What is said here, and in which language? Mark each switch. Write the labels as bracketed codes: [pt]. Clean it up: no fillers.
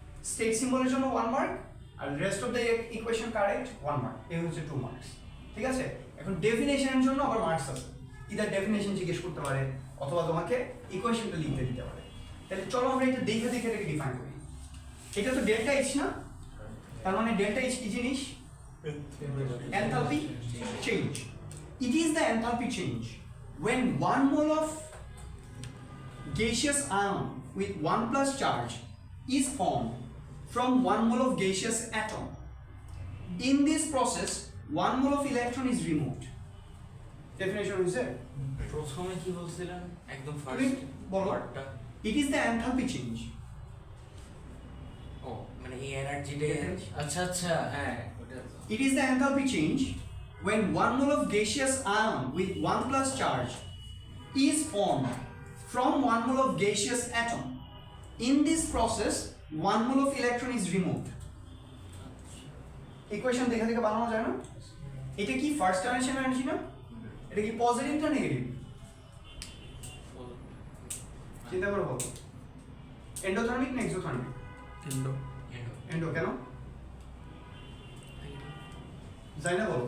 [bn] State সিম্বলের জন্য 1 mark আর rest of the equation correct 1 mark, এই হচ্ছে 2 মার্কস। ঠিক আছে? এখন ডেফিনেশনের জন্য আবার মার্কস আছে, ইদার ডেফিনেশন জিজ্ঞেস করতে পারে অথবা তোমাকে ইকুয়েশনটা লিখতে দিতে পারে। তাহলে চলো আমরা এটা দেখে এটাকে ডিফাইন করি। এটা তো ডেল্টা এইচ না, তার মানে ডেল্টা এইচ কি জিনিস? Enthalpy change. [en] It is the enthalpy change when 1 mole of gaseous ion with 1+ charge is formed from 1 mole of gaseous atom. In this process, 1 mole of electron is removed. Definition is there. [bn] প্রথমে কি বলছিলেন একদম তুমি first বলো। ওয়ার্ডটা? [en] It is the enthalpy change. [bn] ও মানে এই এনার্জিটা। আচ্ছা আচ্ছা হ্যাঁ ওটা। [en] It is the enthalpy change when 1 mole of gaseous ion with 1+ charge is formed from 1 mole of gaseous atom. In this process, 1 mole of electron is removed. [bn] Equation দেখে বানানো যায় না? এটা কি ফার্স্ট আয়োনাইজেশন এনার্জি না? এটা কি positive না নেগেটিভ? চিন্তা করে বলো এন্ডোথার্মিক না এক্সোথার্মিক? এন্ডো এন্ডো কেন যাই না বলো